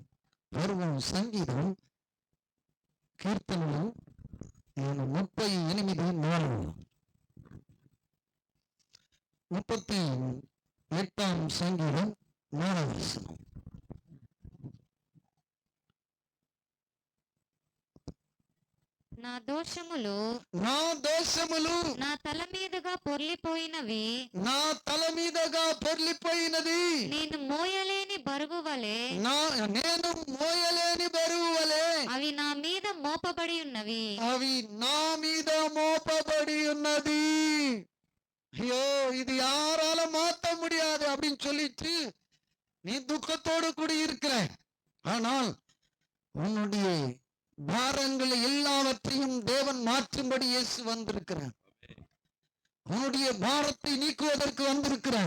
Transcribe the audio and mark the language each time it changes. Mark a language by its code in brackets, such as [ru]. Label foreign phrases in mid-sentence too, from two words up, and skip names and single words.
[ta] வருவோம் சங்கீதம் கீர்த்தனம் 38:4 38 சங்கீதம் 4 வசனம். [te] నా దోషములు నా దోషములు నా తల మీదుగా పొర్లిపోయినవి, నా తల మీదగా పొర్లిపోయినది. నేను మోయలేని బరువు వలె నేను మోయలేని బరువు వలె అవి నా మీద మోపబడి ఉన్నవి. అవి నా మీద మోపబడి ఉన్నది. [ta] ஐயோ, இது யாரால மாத்த முடியாது அப்படின்னு சொல்லிட்டு நீ துக்கத்தோடு கூட இருக்கிற. ஆனால் உன்னுடைய பாரங்கள் எல்லாவற்றையும் தேவன் மாற்றும்படி இயேசு வந்திருக்கிறார். உன்னுடைய பாரத்தை நீக்குவதற்கு வந்திருக்கிறார்.